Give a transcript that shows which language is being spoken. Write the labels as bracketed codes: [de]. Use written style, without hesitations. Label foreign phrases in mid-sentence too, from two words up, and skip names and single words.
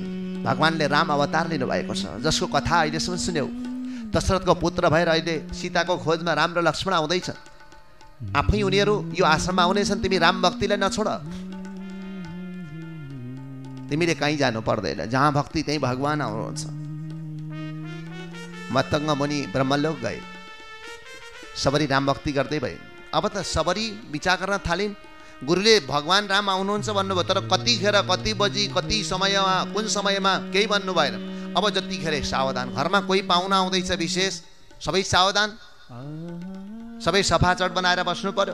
[ne] भगवानले राम अवतार लिनुभएको छ, जसको कथा अहिलेसम्म सुन्यौ। दशरथको पुत्र भएर अहिले सीताको खोजमा राम र लक्ष्मण आउँदैछ। आफै उनीहरू यो आश्रममा आउनेछन्, तिमी राम भक्तिलाई नछोड। तिमीले कहीँ जानु पर्दैन, जहाँ भक्ति त्यहीँ भगवान आउनुहुन्छ। मतंग मुनि ब्रह्मलोक गए, सबरी राम भक्ति गर्दै भए। अब त सबरी विचार गर्न थालिन्, गुरुले भगवान राम आउनुहुन्छ भन्नुभयो, तर कतिखेर कति बजी कति समयमा कुन समयमा केही भन्नु भएन। अब जतिखेर सावधान, घरमा कोही पाहुना आउँदैछ विशेष, सबै सावधान, सबै सफाचट बनाएर बस्नु पर्यो।